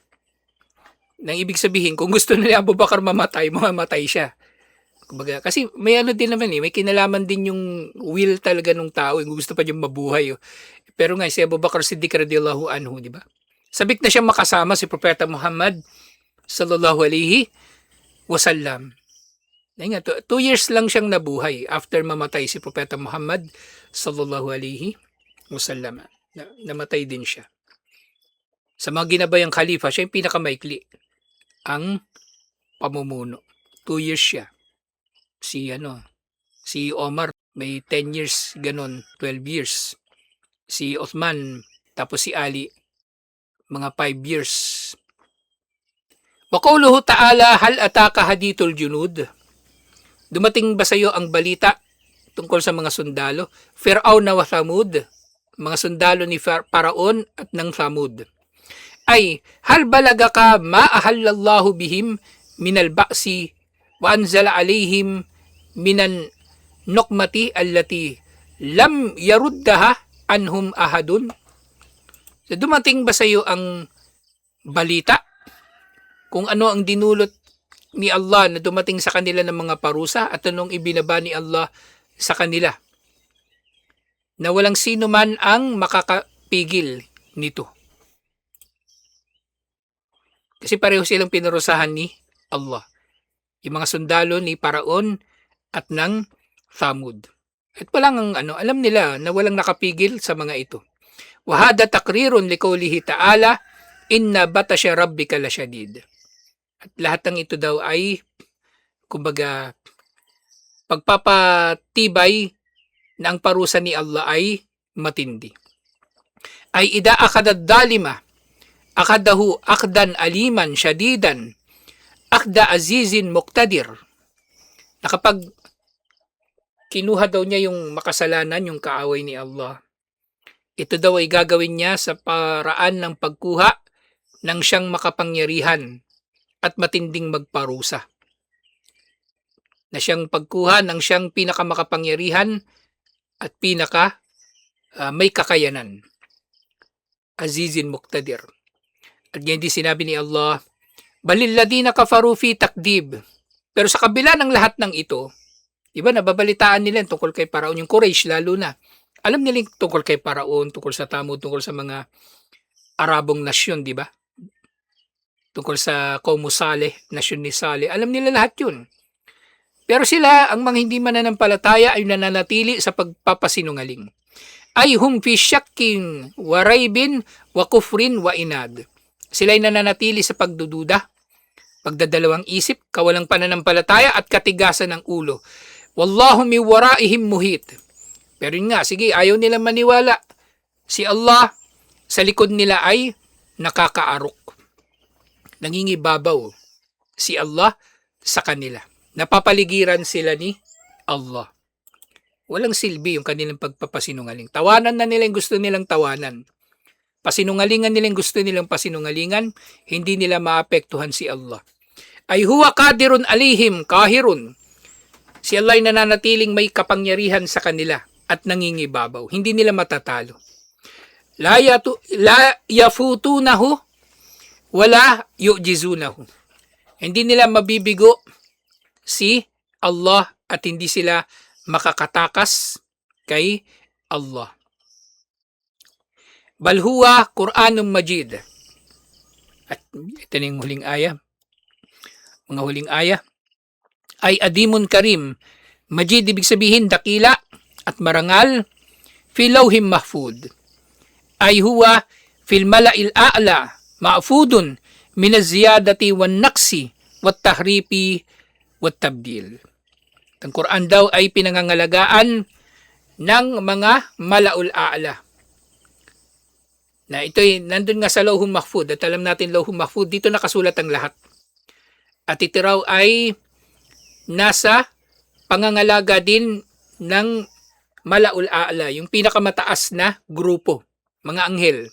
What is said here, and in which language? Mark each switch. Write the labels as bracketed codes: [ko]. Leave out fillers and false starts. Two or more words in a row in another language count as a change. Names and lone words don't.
[tl] Nang ibig sabihin, kung gusto na ni Abu Bakr mamamatay siya. Kumbaga, kasi may din naman may kinalaman din yung will talaga ng tao, yung gusto pa niyang mabuhay. Pero nga, si Abu Bakr Siddiq [ar] رضي الله عنه, [tl] di ba? Sabik na siya makasama si Propeta Muhammad [ar] صلى الله عليه وسلم. [tl] Nga, 2 years lang siyang nabuhay after mamatay si Propeta Muhammad [ar] صلى الله عليه وسلم. [tl] Namatay din siya. Sa mga ginabayang khalifa, siya yung pinakamaikli ang pamumuno. 2 years siya. Si Omar may 10 years, ganon, 12 years. Si Uthman, tapos si Ali, mga 5 years. [ar] وقوله تعالى، هل أتاك حديث الجنود? [tl] Dumating ba sa iyo ang balita tungkol sa mga sundalo? [ar] فرعون وثمود, [tl] mga sundalo ni Paraon at ng Thamud. [ar] Ay, هل بلغك ما أحل الله بهم من البأس وأنزل عليهم من النقمة التي لم يردها عنهم أحد? [tl] So, dumating ba sa iyo ang balita kung ano ang dinulot ni Allah na dumating sa kanila ng mga parusa at anong ibinaba ni Allah sa kanila na walang sino man ang makakapigil nito? Kasi pareho silang pinarusahan ni Allah. Yung mga sundalo ni Paraon at ng Thamud. At walang alam nila na walang nakapigil sa mga ito. [ar] وهذا تقرير لقوله تعالى، إن بطش ربك لشديد. [tl] At lahat ng ito daw ay kumbaga pagpapatibay na ang parusa ni Allah ay matindi. [ar] أي إذا أخذ الظالم أخذه أخذا أليما شديدا أخذ عزيز مقتدر. [tl] Na kapag kinuha daw niya yung makasalanan, yung kaaway ni Allah, ito daw ay gagawin niya sa paraan ng pagkuha ng siyang makapangyarihan at matinding magparusa. Na siyang pagkuha ng siyang pinakamakapangyarihan at may kakayanan. [ar] عزيز مقتدر. [tl] At yan din sinabi ni Allah, [ar] بل الذين كفروا في تكذيب. [tl] Pero sa kabila ng lahat ng ito, diba, nababalitaan nila tungkol kay Paraon, yung Quraysh lalo na. Alam nila tungkol kay Paraon, tungkol sa Thamud, tungkol sa mga Arabong nasyon, diba? Tungkol sa Qawmu Saleh, nasyon ni Saleh. Alam nila lahat yun. Pero sila, ang mga hindi mananampalataya ay nananatili sa pagpapasinungaling. [ar] أي هم في شك وريب وكفر وعناد. [tl] Sila'y nananatili sa pagdududa, pagdadalawang isip, kawalang pananampalataya at katigasan ng ulo. [ar] والله من ورائهم محيط. [tl] Pero yun nga, sige, ayaw nilang maniwala. Si Allah sa likod nila ay nakakaarok. Nangingibabaw si Allah sa kanila. Napapaligiran sila ni Allah. Walang silbi yung kanilang pagpapasinungaling. Tawanan na nila yung gusto nilang tawanan. Pasinungalingan nila yung gusto nilang pasinungalingan, hindi nila maapektuhan si Allah. [ar] أي هو قادر عليهم قاهر. [tl] Si Allah ay nananatiling may kapangyarihan sa kanila at nangingibabaw. Hindi nila matatalo. [ar] لا يفوتونه ولا يعجزونه. [tl] Hindi nila mabibigo si Allah at hindi sila makakatakas kay Allah. [ar] بل هو قرآن مجيد. [tl] At ito na yung huling aya. Mga huling aya ay [ar] عظيم كريم. [tl] Majid ibig sabihin dakila at marangal. [ar] في لوح محفوظ. أي هو في الملإ الأعلى محفوظ من الزيادة والنقص والتحريف والتبديل. [tl] Ang Quran daw ay pinangangalagaan ng mga [ar] الملأ الأعلى. [tl] Na ito'y nandun nga sa Lawhul Mahfud at alam natin Lawhul Mahfud, dito nakasulat ang lahat. At ito raw ay nasa pangangalaga din ng Malaul A'la, yung pinakamataas na grupo, mga anghel.